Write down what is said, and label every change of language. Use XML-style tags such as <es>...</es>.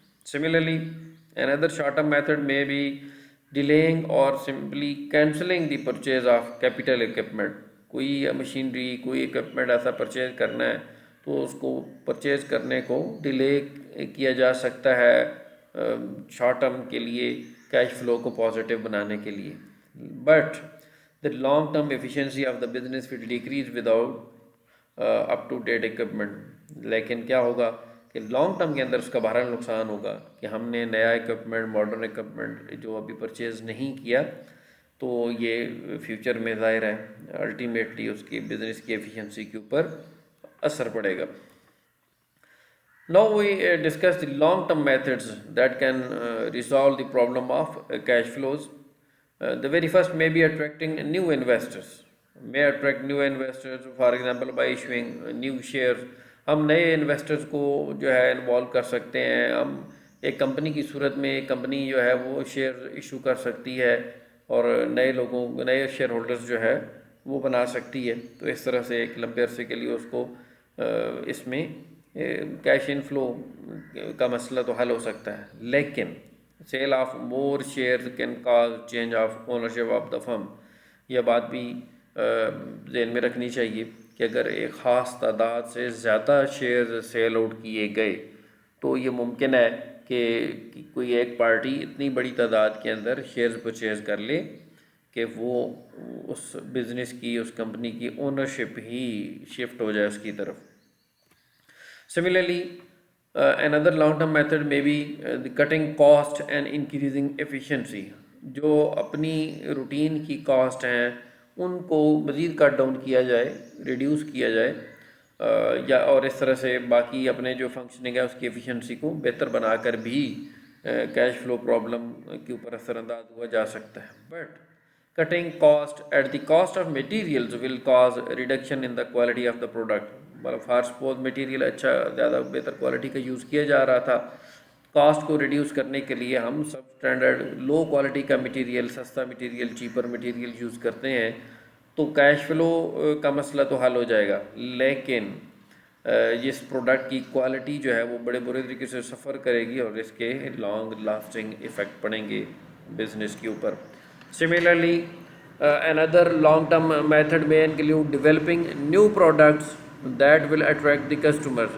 <en>Similarly, another short-term method may be delaying or simply cancelling the purchase of capital equipment.</en> <ur>کوئی machinery, کوئی equipment ایسا purchase کرنا ہے تو اس کو پرچیز کرنے کو ڈیلے کیا جا سکتا ہے شارٹ ٹرم کے لیے، کیش فلو کو پازیٹیو بنانے کے لیے.</ur> <en>But the long term efficiency of the business will decrease without up to date equipment.</en> <ur>لیکن کیا ہوگا کہ لانگ ٹرم کے اندر اس کا بہرحال نقصان ہوگا کہ ہم نے نیا اکوپمنٹ، ماڈرن اکوپمنٹ جو ابھی پرچیز نہیں کیا، تو یہ فیوچر میں ظاہر ہے الٹیمیٹلی اس کی بزنس کی ایفیشنسی کے اوپر اثر پڑے گا.</ur> <en>Now we discuss the long-term methods that can resolve the problem of cash flows. The very first may be attracting new investors. May attract new investors, for example, by issuing new shares.</en> <ur>ہم نئے investors کو جو ہے involve کر سکتے ہیں. ہم ایک کمپنی کی صورت میں ایک کمپنی جو ہے وہ شیئر ایشو کر سکتی ہے اور نئے لوگوں، نئے شیئر ہولڈرز جو ہے وہ بنا سکتی ہے. تو اس طرح سے ایک لمبے عرصے کے لیے اس کو اس میں کیش ان فلو کا مسئلہ تو حل ہو سکتا ہے.</ur> <en>لیکن sale of more share can cause change of ownership of the firm.</en> <ur>یہ بات بھی ذہن میں رکھنی چاہیے کہ اگر ایک خاص تعداد سے زیادہ شیئر سیل آؤٹ کیے گئے تو یہ ممکن ہے کہ کوئی ایک پارٹی اتنی بڑی تعداد کے اندر شیئرز پرچیز کر لے کہ وہ اس بزنس کی، اس کمپنی کی اونرشپ ہی شفٹ ہو جائے اس کی طرف.</ur> <en>Similarly, another long-term method may be the cutting cost and increasing efficiency.</en> <ur>جو اپنی روٹین کی کاسٹ ہیں ان کو مزید کٹ ڈاؤن کیا جائے، ریڈیوس کیا جائے، یا اور اس طرح سے باقی اپنے جو فنکشننگ ہے اس کی ایفیشنسی کو بہتر بنا کر بھی کیش فلو پرابلم کے اوپر اثر انداز ہوا جا سکتا ہے.</ur> <en>But cutting cost at the cost of materials will cause reduction in the quality of the product.</en> <ur>For suppose material اچھا زیادہ بہتر کوالٹی کا یوز کیا جا رہا تھا، کاسٹ کو ریڈیوس کرنے کے لیے ہم سب اسٹینڈرڈ لو کوالٹی کا مٹیریل، سستا مٹیریل، چیپر مٹیریل یوز کرتے ہیں تو کیش فلو کا مسئلہ تو حل ہو جائے گا. لیکن اس پروڈکٹ کی کوالٹی جو ہے وہ بڑے برے طریقے سے سفر کرے گی اور اس کے لانگ لاسٹنگ ایفیکٹ پڑیں گے بزنس کے اوپر.</ur> <en>Similarly, another long-term method may include developing new products that will attract the customers.</en>